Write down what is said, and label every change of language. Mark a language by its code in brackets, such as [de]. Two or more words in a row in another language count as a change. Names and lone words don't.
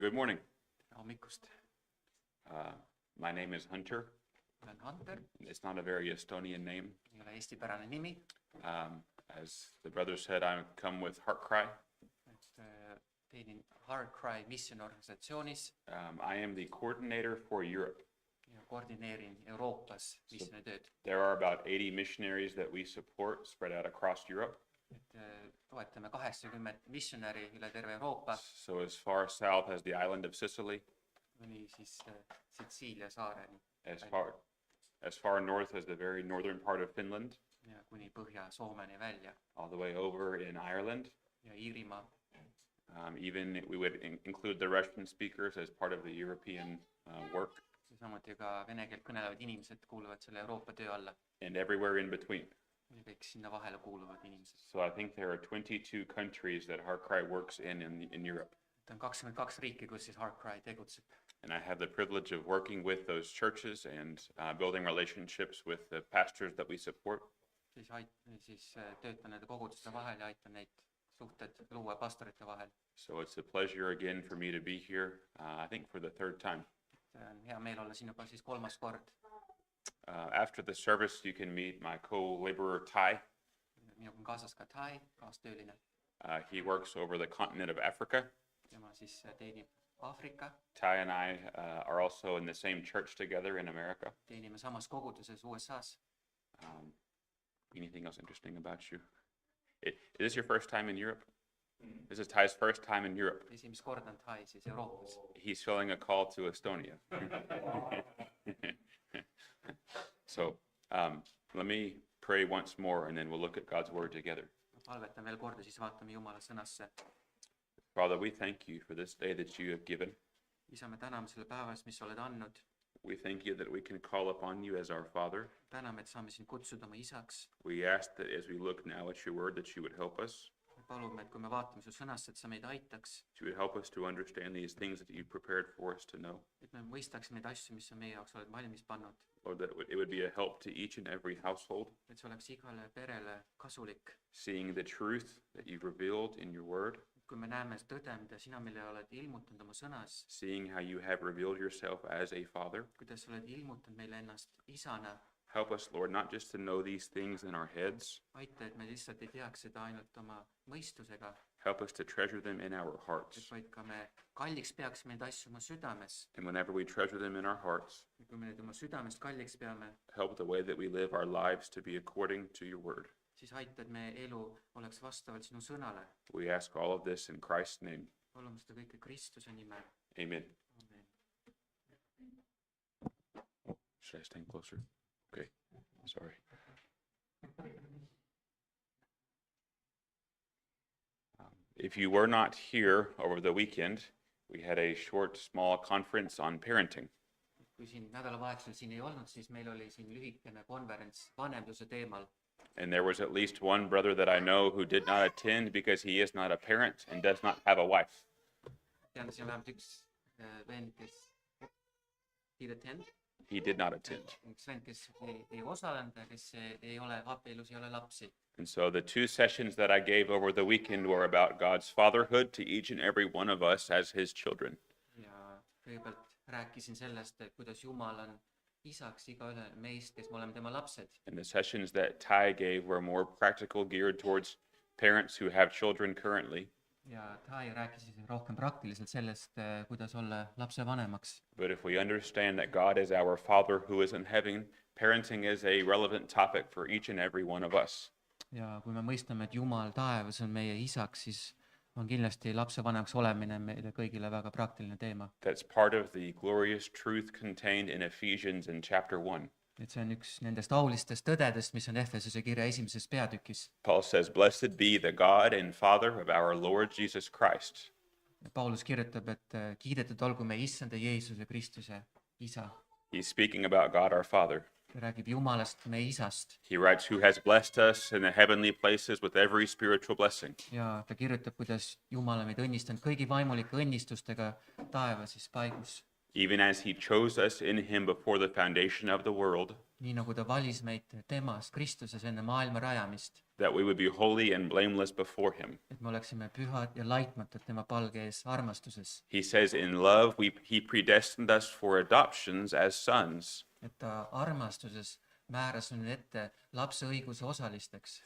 [en] Good morning. [et] Hommikust. [en] My name is Hunter. [et] Olen Hunter, [en] It's not a very Estonian name. [et] ei ole eestipärane nimi. [en] As the brother said, I come with HeartCry. [et] Teenin HeartCry missioniorganisatsioonis [en] I am the coordinator for Europe. [et] ja koordineerin Euroopas missionitööd. [en] There are about 80 missionaries that we support spread out across Europe. [et] Toetame 80 missionäri üle terve Euroopa, [en] So as far south as the island of Sicily, [et] kuni siis Sitsiilia saareni [en] as far north as the very northern part of Finland, [et] ja kuni Põhja-Soomeni välja [en] all the way over in Ireland. [et] ja Iirimaa. [en] Even we would include the Russian speakers as part of the European work, [et] Ja samuti ka vene keelt kõnelevad inimesed kuuluvad selle Euroopa töö alla [en] and everywhere in between. [et] ja kõik sinna vahele kuuluvad inimesed. [en] So I think there are 22 countries that HeartCry works in Europe. [et] On 22 riiki, kus siis HeartCry tegutseb. [en] And I have the privilege of working with those churches and building relationships with the pastors that we support. [et] Siis töötan nende koguduste vahel ja aitan neid suhted luua pastorite vahel. [en] So it's a pleasure again for me to be here, I think for the third time. [et] See on hea meel olla siin juba siis 3. kord. [en] After the service, you can meet my co-laborer, Ty. [et] Minuga on kaasas ka Tai, kaastööline. [en] He works over the continent of Africa. [et] Tema siis teenib Aafrika. [en] Ty and I are also in the same church together in America. [et] Teenime samas koguduses USAs. [en] Anything else interesting about you? Is this your first time in Europe? This is Ty's first time in Europe. [et] Esimest korda on Tai siis Euroopas. [en] He's feeling a call to Estonia. So let me pray once more and then we'll look at God's word together. [et] Palvetan veel korda, siis vaatame Jumala sõnasse. [en] Father, we thank you for this day that you have given. [et] Isa, me täname selle päeva eest, mis sa oled andnud. [en] We thank you that we can call upon you as our Father. [et] Täname, et saame sind kutsuda oma isaks. [en] We ask that as we look now at your word that you would help us. [et] Me palume, et kui me vaatame su sõnasse, et sa meid aitaks. [en] That you would help us to understand these things that you prepared for us to know. [et] Et me mõistaks neid asju, mis sa meie jaoks oled valmis pannud. [en] Lord, that it would be a help to each and every household. [et] Et see oleks igale perele kasulik. [en] Seeing the truth that you've revealed in your word. [et] Kui me näeme tõde, mida sina meile oled ilmutanud oma sõnas. [en] Seeing how you have revealed yourself as a father. [et] Kuidas sa oled ilmutanud meile ennast isana. [en] Help us, Lord, not just to know these things in our heads. [et] Aita, et me lihtsalt ei teaks seda ainult oma mõistusega. [en] Help us to treasure them in our hearts. [et] Vaid ka me kalliks peaksime neid asju oma südames. [en] And whenever we treasure them in our hearts, [et] kui me neid oma südamest kalliks peame, [en] help the way that we live our lives to be according to your word. [et] Siis aita, et meie elu oleks vastavalt sinu sõnale. [en] We ask all of this in Christ's name. [et] Palume seda kõike Kristuse nimel. [en] Amen. [et] Amen. [en] Should I stand closer? Okay, sorry. If you were not here over the weekend, we had a short, small conference on parenting. [et] Kui siin nädalavahetusel siin ei olnud, siis meil oli siin lühikene konverents vanemluse teemal. [en] And there was at least one brother that I know who did not attend because he is not a parent and does not have a wife. [et] Tean, siin on vähemalt üks vend, kes [en] He did not attend. [et] Üks vend, kes ei osalenud ja kes ei ole abielus, ei ole lapsi. [en] And so the two sessions that I gave over the weekend were about God's fatherhood to each and every one of us as his children. [et] Ja kõigepealt rääkisin sellest, et kuidas Jumal on isaks igaühe meist, kes me oleme tema lapsed. [en] And the sessions that Ty gave were more practical, geared towards parents who have children currently. [et] Ja Tai rääkis rohkem praktiliselt sellest, kuidas olla lapsevanemaks. [en] But if we understand that God is our Father who is in heaven, parenting is a relevant topic for each and every one of us. [et] Ja kui me mõistame, et Jumal taevas on meie isaks, siis on kindlasti lapsevanemaks olemine meile kõigile väga praktiline teema. [en] That's part of the glorious truth contained in Ephesians in chapter 1. [et] Et see on üks nendest aulistest tõdedest, mis on Efesuse kirja 1. peatükis. [en] Paul says, "Blessed be the God and Father of our Lord Jesus Christ." [et] Paulus kirjutab, et kiidetud olgu meie issanda Jeesuse Kristuse isa. [en] He's speaking about God our Father. [et] Ta räägib Jumalast, meie isast. [en] He writes, "Who has blessed us in the heavenly places with every spiritual blessing." [et] Ja ta kirjutab, kuidas Jumal on meid õnnistanud kõigi vaimulike õnnistustega taevases paigus. [en] Even as he chose us in him before the foundation of the world. [et] Nii nagu ta valis meid temas Kristuses enne maailma rajamist. [en] that we would be holy and blameless before him. [et] et me oleksime pühad ja laitmatud tema palge ees armastuses, [en] He says in love, he predestined us for adoptions as sons [et] et ta armastuses määras nüüd ette lapse õiguse osalisteks